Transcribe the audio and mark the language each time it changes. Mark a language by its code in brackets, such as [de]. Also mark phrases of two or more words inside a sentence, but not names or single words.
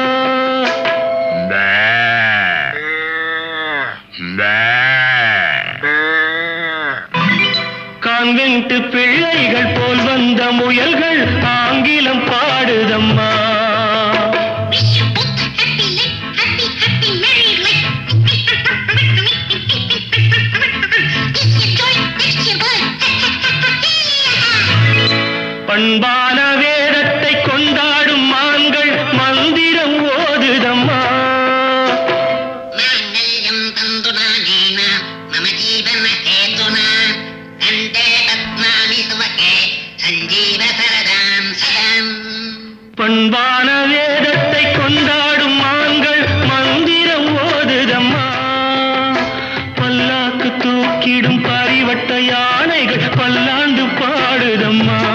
[ta] கான்வென்ட் பிள்ளைகள் போல் வந்த முயல்கள் ஆங்கிலம் பாடுதம்மா. [en] Wish you both a happy life, happy, happy married life. This your joy, that's your boy. [ta] பண்பான வேதத்தை கொண்டாடும் மான்கள் மந்திரம் ஓதுதம்மா. [sa] माङ्गल्यं तन्तुनानेन मम जीवन हेतुना कण्ठे बध्नामि सुभगे सञ्जीव सरदां सदाम्. [ta] பண்பான வேதத்தை கொண்டாடும் மான்கள் மந்திரம் ஓதுதம்மா. பல்லாக்கு தூக்கிடும் பரிவட்ட யானைகள் பல்லாண்டு பாடுதம்மா.